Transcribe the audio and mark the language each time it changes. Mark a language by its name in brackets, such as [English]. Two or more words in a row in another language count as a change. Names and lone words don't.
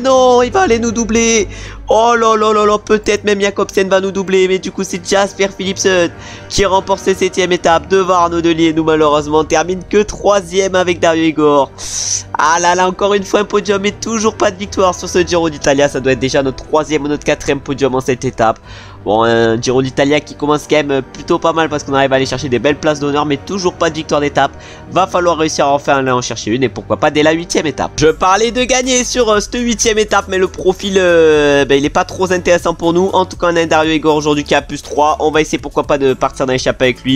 [French] Non, il va aller nous doubler. Oh là là là là, peut-être même Jacobsen va nous doubler. Mais du coup c'est Jasper Philipsen qui remporte cette 7ème étape devant Arnaud Delis. Et nous malheureusement on termine que 3ème avec Dario Igor. Ah là là, encore une fois un podium et toujours pas de victoire sur ce Giro d'Italia. Ça doit être déjà notre 3ème ou notre 4ème podium en cette étape. Bon, un Giro d'Italia qui commence quand même plutôt pas mal parce qu'on arrive à aller chercher des belles places d'honneur, mais toujours pas de victoire d'étape. Va falloir réussir à en chercher une et pourquoi pas dès la 8ème étape. Je parlais de gagner sur cette 8ème étape, mais le profil il est pas trop intéressant pour nous. En tout cas on a un Dario Igor aujourd'hui qui a plus 3. On va essayer pourquoi pas de partir dans l'échappée avec lui.